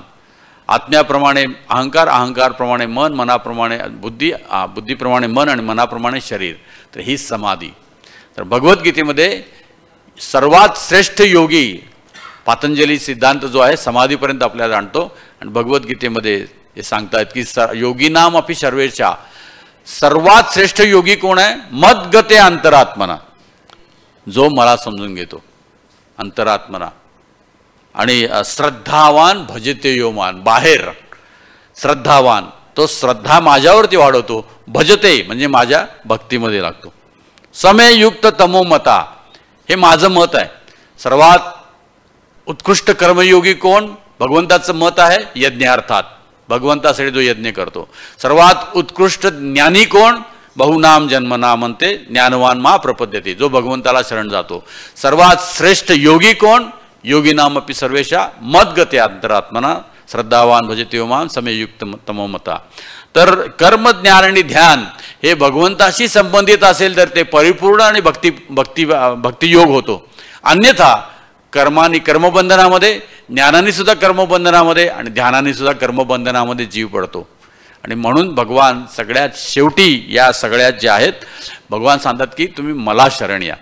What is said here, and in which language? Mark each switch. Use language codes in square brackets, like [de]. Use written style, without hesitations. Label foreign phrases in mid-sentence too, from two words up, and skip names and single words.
[mr] आत्म्याप्रमाणे अहंकार, अहंकारप्रमाणे मन, मनाप्रमाणे बुद्धी, बुद्धीप्रमाणे मन आणि मनाप्रमाणे शरीर. तर ही समाधी. तर भगवद्गीतेमध्ये सर्वात श्रेष्ठ योगी पातंजली सिद्धांत जो आहे समाधीपर्यंत आपल्याला जाणतो आणि भगवद्गीतेमध्ये हे सांगतात की [sa] योगिनाम अपि सर्वेषां [mr] सर्वात श्रेष्ठ योगी कोण आहे? [sa] मद्गते अंतरात्मना, [mr] जो मला समजून घेतो अंतरात्मना. आणि [sa] श्रद्धावान भजते योमान, [mr] बाहेर श्रद्धावान तो श्रद्धा माझ्यावरती वाढवतो. भजते म्हणजे माझ्या भक्तीमध्ये लागतो. [sa] समयुक्त तमो मता [mr] हे माझं मत आहे. सर्वात उत्कृष्ट कर्मयोगी कोण? भगवंताचं मत आहे यज्ञार्थात, भगवंतासाठी जो यज्ञ करतो. सर्वात उत्कृष्ट ज्ञानी कोण? [sa] बहुनाम जन्मना म्हणते ज्ञानवान मा प्रपद्यते, [mr] जो भगवंताला शरण जातो. सर्वात श्रेष्ठ योगी कोण? [sa] योगिनामपि सर्वेषां मद्गते अंतरात्मना श्रद्धावान भजते मां समयुक्त तमो मता. [mr] तर कर्म, ज्ञान आणि ध्यान हे भगवंताशी संबंधित असेल तर ते परिपूर्ण आणि भक्तियोग होतो. अन्यथा कर्माने कर्मबंधनामध्ये, ज्ञानाने सुद्धा कर्मबंधनामध्ये आणि ध्यानाने सुद्धा कर्मबंधनामध्ये जीव पडतो. आणि म्हणून भगवान सगळ्यात शेवटी या सगळ्यात जे आहेत भगवान सांगतात की तुम्ही मला शरण या.